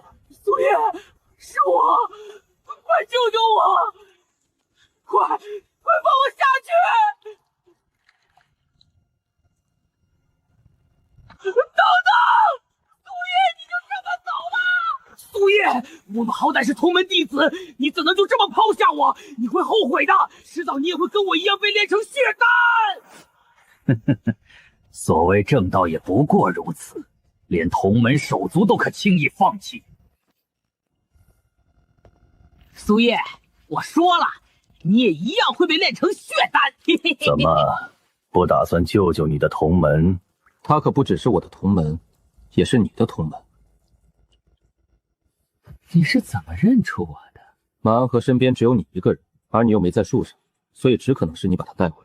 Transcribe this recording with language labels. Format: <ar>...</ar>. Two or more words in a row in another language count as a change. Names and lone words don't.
<zh>苏叶，是我，快救救我！快放我下去！等等，苏叶，你就这么走了？苏叶，我们好歹是同门弟子，你怎能就这么拋下我？你會後悔的，遲早你也會跟我一樣被煉成血丹。所謂正道也不過如此。連同門手足都可輕易放棄。蘇葉，我說了，你也一樣會被煉成血丹。怎麼不打算救救你的同門？他可不只是我的同門，也是你的同門。你是怎麼認出我的？馬安和身邊只有你一個人，而你又沒在樹上，所以只可能是你把他帶回來。</zh>